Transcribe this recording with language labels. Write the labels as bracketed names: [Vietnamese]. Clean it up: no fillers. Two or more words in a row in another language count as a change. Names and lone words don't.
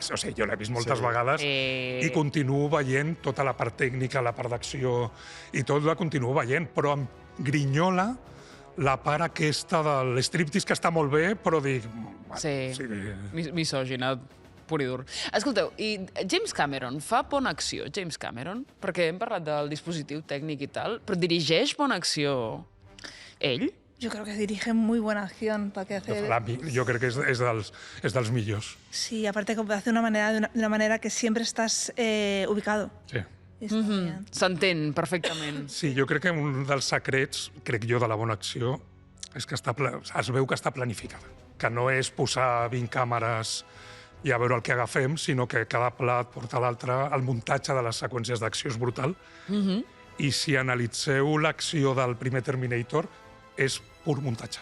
[Catalan] O sigui, jo l'he vist moltes vegades i continuo veient tota la part tècnica, la part d'acció i tot la continuo veient, però em grinyola la part aquesta de l'estriptease que està molt bé, però dic... Sí, sí. misògina, pur i dur. Escolteu, i James Cameron fa bona acció, James Cameron? Perquè hem parlat del dispositiu tècnic i tal, però dirigeix bona acció ell? [Spanish] Yo creo que dirige muy buena acción para que hace... [Catalan] Jo crec que és dels millors. Sí, [Spanish] aparte que hace de una manera que siempre estás ubicado. Sí. Está bien. [Catalan] S'entén perfectament. Sí, jo crec que un dels secrets, crec jo, de la bona acció és que es veu que està planificada. Que no és posar 20 càmeres i a veure el que agafem, sinó que cada plat porta l'altre. El muntatge de les seqüències d'acció és brutal. I si analitzeu l'acció del primer Terminator, és pur muntatge.